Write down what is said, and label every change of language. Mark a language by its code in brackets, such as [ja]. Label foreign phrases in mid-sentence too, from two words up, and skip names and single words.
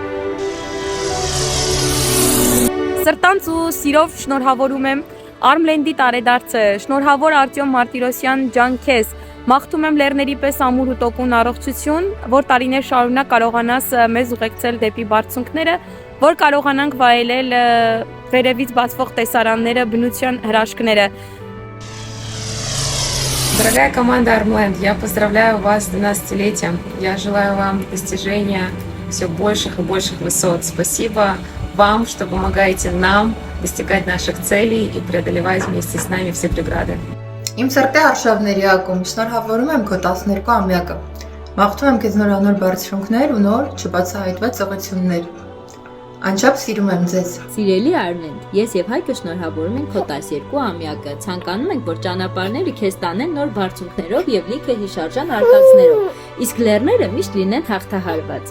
[hy] Սրտանց ու սիրով շնորհավորում եմ Armland-ի տարեդարձը, շնորհավոր Արտյոմ Մարտիրոսյան ջան քեզ։ Մաղթում եմ լեռների պես ամուր ու տոկուն առողջություն, որ տարիներ շարունակ կարողանաս մեզ ուղեկցել դեպի բարձունքները, որ կարողանանք վայելել վերևից բացվող տեսարանները, бնության հրաշքները։ [ru] Дорогая команда Armland, я поздравляю вас с 12-летием. Я желаю вам достижения все больших и больших высот. Спасибо вам, что помогаете нам достигать наших целей и преодолевать вместе с нами все преграды. [hy] Իմ սրտի արշավների ակումբ, շնորհավորում եմ քո 12-ամյակը։ Մաղթում եմ քեզ նորանոր բարձրունքներ ու նոր չբացահայտված ծղություններ։ Անչափ սիրում եմ ձեզ։ Սիրելի Armland, ես եւ Հայկը շնորհավորում ենք քո 12-ամյակը։ Ցանկանում ենք, որ ճանապարհները քեզ տանեն նոր բարձունքներով եւ լիքը հիշարժան արկածներով, իսկ լեռները միշտ լինեն հաղթահարված։